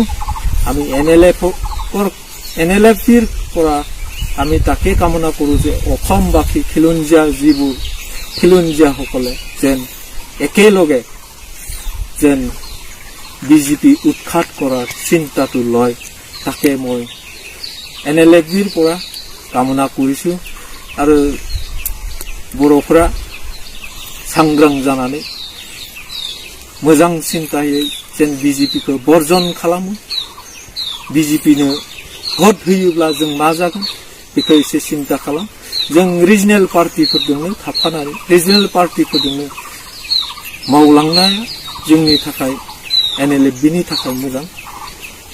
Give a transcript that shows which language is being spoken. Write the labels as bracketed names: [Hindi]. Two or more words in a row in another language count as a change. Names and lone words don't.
[Assamese] আমি NLFBৰ পৰা আমি তাকে কামনা কৰোঁ যে অসমবাসী খিলঞ্জীয়াসকলে যেন একেলগে যেন BJP উৎখাত কৰাৰ চিন্তাটো লয়, তাকে মই NLFBৰ পৰা কামনা কৰিছোঁ। [Bodo] আৰু बर'फोरा सांग्रां जानानै मोजां सिन्तायै जेन BJPखौ बर्जन खालामो, BJPनो भट होयोब्ला जों मा जागोन बेखौ एसे सिन्ता खालाम। जों [English] regional party [Bodo] थाफानानै [English] regional party [Bodo] मावलांनाया जोंनि थाखाय NLFBनि थाखाय मोजां।